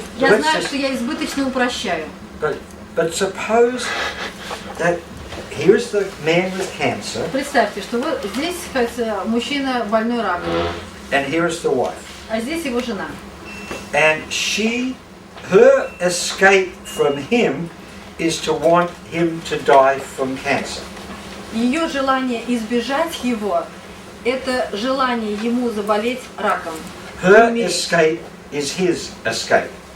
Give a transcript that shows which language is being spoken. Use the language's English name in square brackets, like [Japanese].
[Russian] Я знаю, что я избыточно упрощаю. [English] But suppose that here's the man with cancer, [Russian] Представьте, что вот здесь мужчина больной раком, [English] and here's the wife. [Russian] а здесь его жена. [English] And her escape from him is to want him to die from cancer. [Russian] Ее желание избежать его – это желание ему заболеть раком. [English] Her escape is his escape.